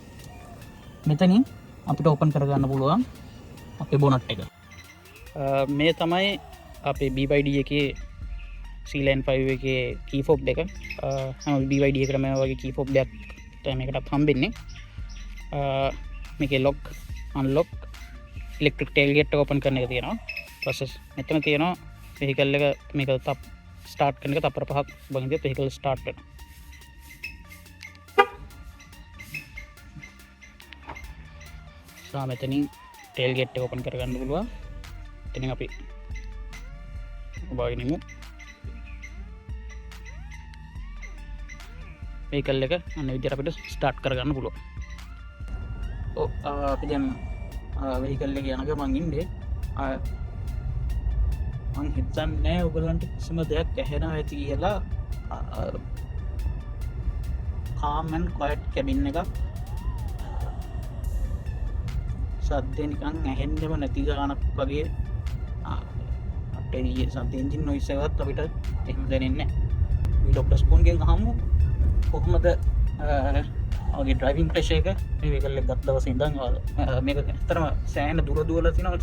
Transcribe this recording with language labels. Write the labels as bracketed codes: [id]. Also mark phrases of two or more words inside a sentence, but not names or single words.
[si] මෙතනින් අපිට ඕපන් කරගන්න පුළුවන් අපේ බොනට් එක. මේ තමයි අපේ BYD එකේ සීලෙන් 5 එකේ [en] key fob [si] එක. හැම BYD එකකටම මේ වගේ [en] key fob [si] දෙයක් තමයි මේකටත් හම්බෙන්නේ. මේකේ [en] lock unlock electric tailgate [si] එක open කරන එක තියෙනවා. process මෙතන තියෙනවා vehicle එක මේක start කරන එක තප්පර 5ක් වගේ [en] vehicle start [si] වෙනවා. මෙතනින් tailgate එක open කරගන්න පුළුවන්. එතනින් අපි ඔබගෙනමු vehicle එක අන්න විදිහට අපිට start කරගන්න පුළුවන්. අපි දැන් vehicle එක යනක මං ඉන්නේ මං හිතන්නේ ඔයගලන්ට කිසිම දෙයක් ඇහෙනවා ඇති කියලා. [en] calm and quiet cabin එකක්. [si] සද්දේ නිකන් ඇහෙන්නෙම නැති ගානක් වගේ. අපේ සද්ද [en] engine noise [si] එකවත් අපිට එහෙම දැනෙන්නේ නැහැ. මේ ડોක්ටර් ස්පූන්ගෙන් අහමු කොහොමද ඔගේ [en] driving pressure [si] එක මේ වෙහිකල් එක ගත්ත දවසේ ඉඳන් මේක ඇත්තටම සෑහෙන දුර දුවලා තියෙනවා.